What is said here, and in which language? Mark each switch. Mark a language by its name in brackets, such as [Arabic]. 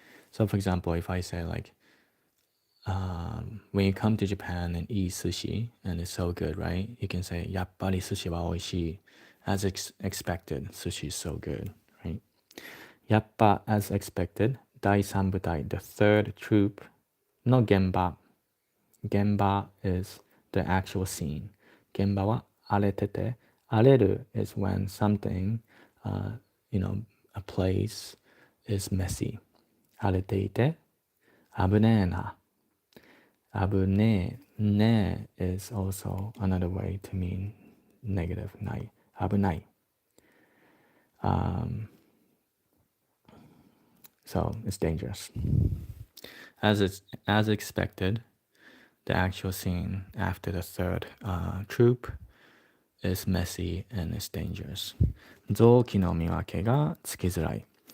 [English] So for example, if I say like, when you come to Japan and eat sushi and it's so good, right? You can say [Japanese] yappari sushi wa oishii. [English] As expected, sushi is so good, right? Yappa as expected. [Japanese] 第三部隊, [English] the third troop [Japanese] の現場. [English] Genba is the actual scene. [Japanese] 現場は荒れてて, [English] 荒れる is when something, a place is messy. [Japanese] 荒れていて, 危ねえな. [English] 危ねえ, ne is also another way to mean negative, ない. [Japanese] 危ない. [English] So it's dangerous. As expected, the actual scene after the third troop is messy and is dangerous. [Japanese] 臓器の見分けがつきづらい.